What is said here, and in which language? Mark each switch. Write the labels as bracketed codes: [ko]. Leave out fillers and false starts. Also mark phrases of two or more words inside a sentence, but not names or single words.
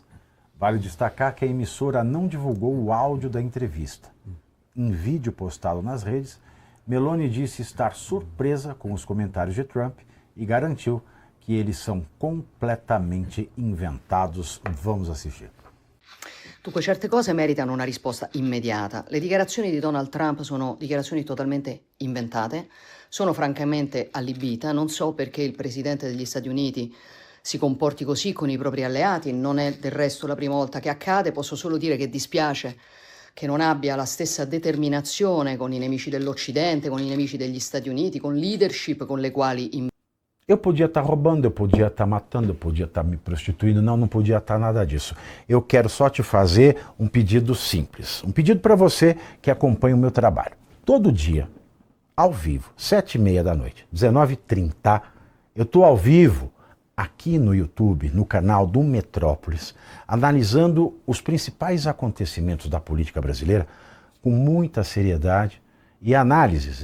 [pt] Vale destacar que a emissora não divulgou o áudio da entrevista. Em vídeo postado nas redes, Meloni disse estar surpresa com os comentários de Trump e garantiu que eles são completamente inventados. Vamos assistir. [it] Dunque, certe cose meritano una risposta immediata. Le dichiarazioni di Donald Trump sono dichiarazioni totalmente inventate, sono francamente allibita, non so perché il Presidente degli Stati Uniti si comporti così con i propri alleati, non è del resto la prima volta che accade, posso solo dire che dispiace che non abbia la stessa determinazione con i nemici dell'Occidente, con i nemici degli Stati Uniti, con leadership con le quali... [pt] Eu podia estar roubando, eu podia estar matando, eu podia estar me prostituindo, não podia estar nada disso. Eu quero só te fazer um pedido simples, um pedido para você que acompanha o meu trabalho. Todo dia, ao vivo, 7h30 da noite, 19h30, eu estou ao vivo aqui no YouTube, no canal do Metrópolis, analisando os principais acontecimentos da política brasileira com muita seriedade e análises.